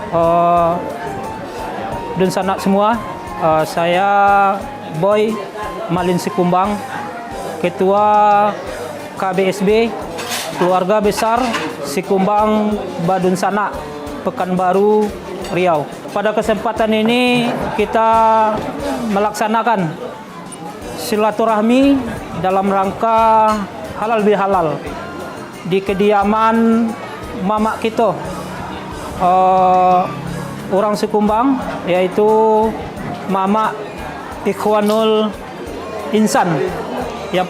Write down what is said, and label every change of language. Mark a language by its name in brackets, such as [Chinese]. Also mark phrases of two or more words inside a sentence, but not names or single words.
[Indonesian] Dan sanak semua, saya Boy Malin Sikumbang, Ketua KBSB Keluarga Besar Sikumbang Badun Sanak, Pekanbaru, Riau. Pada kesempatan ini kita melaksanakan silaturahmi dalam rangka halal bihalal di kediaman mama kita, orang Sikumbang, yaitu Mama Ikhwanul Ihsan, yang